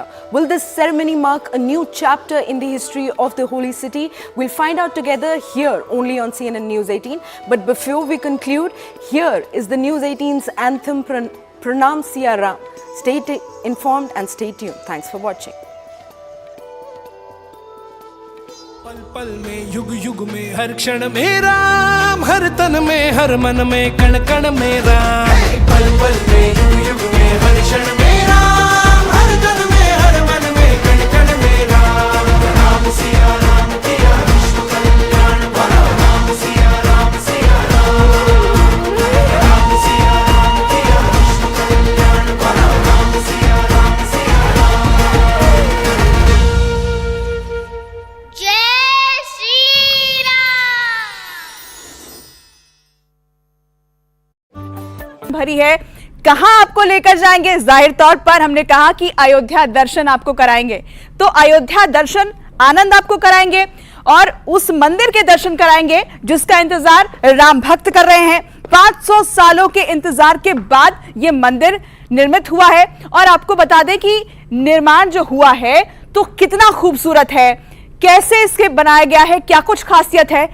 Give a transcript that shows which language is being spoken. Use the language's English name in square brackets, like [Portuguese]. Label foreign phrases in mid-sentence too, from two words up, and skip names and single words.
[English] Will this ceremony mark a new chapter in the history of the holy city? We'll find out together here only on CNN News 18. But before we conclude, here is the News 18's anthem Pranam Siya Ram. Stay informed and stay tuned. Thanks for watching. [Hindi] पल पल में युग युग में हर क्षण में राम, हर तन में हर मन में कण कण में राम। पल पल में युग युग में हर क्षण में राम, हर तन में हर मन में कण कण में राम। राम सिया राम किया विश्व कल्याण बड़ा, राम सिया राम सिया राम। राम सिया राम किया विश्व कल्याण बड़ा, राम सिया राम सिया राम। जय भरी है। कहां आपको लेकर जाएंगे? जाहिर तौर पर हमने कहा कि अयोध्या दर्शन आपको कराएंगे, तो अयोध्या दर्शन आनंद आपको कराएंगे और उस मंदिर के दर्शन कराएंगे जिसका इंतजार राम भक्त कर रहे हैं। 500 सालों के इंतजार के बाद यह मंदिर निर्मित हुआ है और आपको बता दें कि निर्माण जो हुआ है तो कितना खूबसूरत है, कैसे इसके बनाया गया है, क्या कुछ खासियत है।